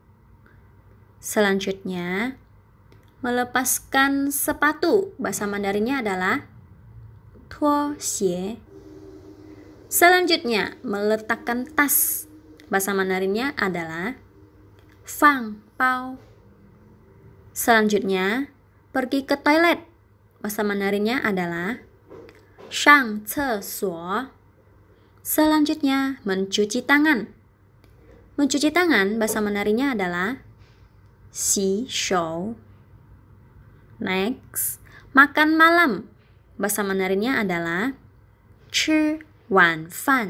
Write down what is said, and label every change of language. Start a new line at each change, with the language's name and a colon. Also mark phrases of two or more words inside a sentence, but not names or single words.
Indonesian: Selanjutnya, melepaskan sepatu, bahasa Mandarinnya adalah
Chinese: 脱鞋.
Indonesian: Selanjutnya, meletakkan tas, bahasa Mandarinnya adalah
Chinese: 放包.
Indonesian: Selanjutnya, pergi ke toilet, bahasa Mandarinnya adalah
Chinese: 上厕所.
Indonesian: Selanjutnya, mencuci tangan. Mencuci tangan, bahasa Mandarinnya adalah
Chinese: 洗手.
Indonesian: Next, makan malam, bahasa Mandarinnya adalah
Chinese: 吃晚饭.